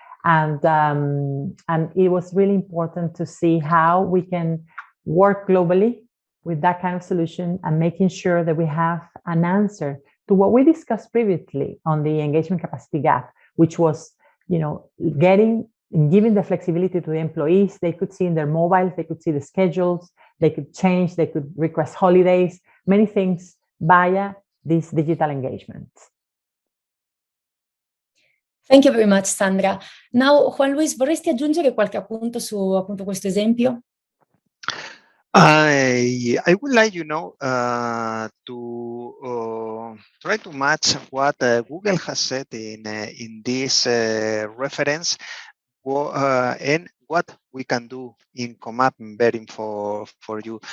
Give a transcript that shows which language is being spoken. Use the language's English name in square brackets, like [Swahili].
[English] And it was really important to see how we can work globally with that kind of solution and making sure that we have an answer to what we discussed previously on the engagement capacity gap, which was, giving the flexibility to the employees. They could see in their mobiles, they could see the schedules, they could change, they could request holidays, many things via this digital engagement. Thank you very much, Sandra. [Italian] Now, Juan Luis, vorresti aggiungere qualche appunto su appunto questo esempio? [English] I would like, to try to match what Google has said in this reference and what we can do in ComApp and Verint for you.